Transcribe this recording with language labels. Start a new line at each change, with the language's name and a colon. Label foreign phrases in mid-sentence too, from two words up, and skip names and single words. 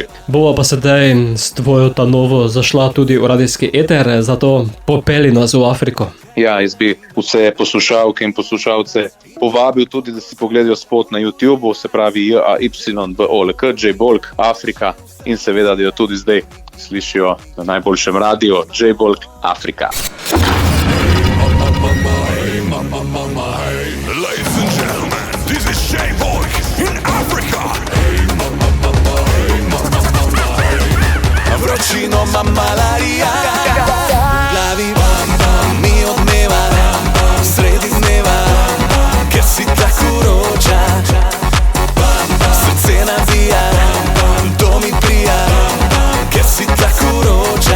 Slovenian: Bova pa sedaj s tvojo ta novo zašla tudi v radijski eter, zato popeli nas v Afriko. Ja, jaz bi vse poslušalke in poslušalce povabil tudi, da si pogledajo spot na YouTubeu, se pravi JAYBOLK, J. Bolk, Afrika in seveda, da jo tudi zdaj slišijo na najboljšem radiju, J. Bolk, Afrika.
English: Ladies and gentlemen, this is J. Bolk in Africa.
Slovenian: Vročino ma malarija, glavi mi odmeva, sredi dneva, ker si tako vroča, srce nabija, to mi prija, ker si tako vroča.